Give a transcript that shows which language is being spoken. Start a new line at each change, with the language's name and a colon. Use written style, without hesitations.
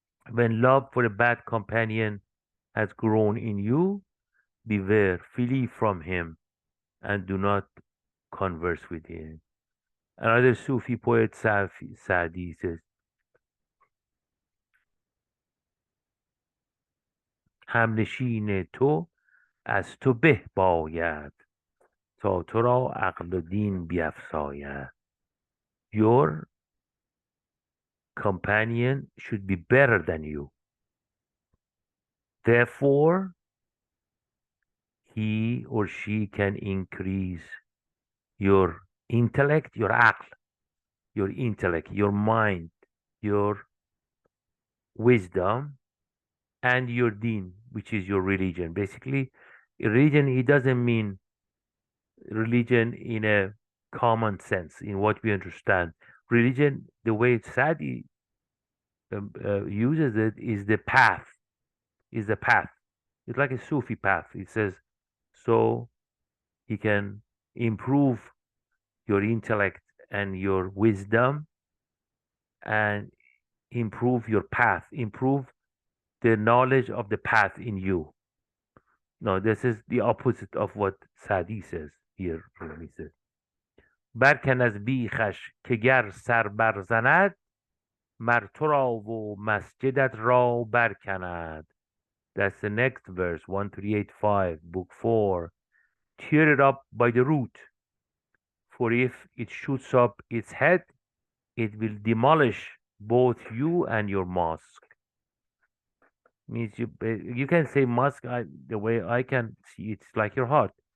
English: When love for a bad companion has grown in you, beware, flee from him, and do not converse with him. Another Sufi poet, Sa'di, says,
Persian: همنشین تو از تو به باید تا تو را عقل و دین بیفزاید.
English: Your companion should be better than you. Therefore, he or she can increase your intellect, your aql, your intellect, your mind, your wisdom, and your deen, which is your religion. Basically, religion, he doesn't mean religion in a common sense, in what we understand. Religion, the way Sadi uses it, is the path, is the path. It's like a Sufi path. It says, so he can improve your intellect and your wisdom and improve your path, improve the knowledge of the path in you. No, this is the opposite of what Sadi says here. Rumi says,
Persian: برکن از بیخش که گر سر برزند مر تو را و مسجدت را برکند.
English: That's the next verse, 1385, book 4. Tear it up by the root, for if it shoots up its head, it will demolish both you and your mosque. Means you can say mosque, the way I can see it's like your heart.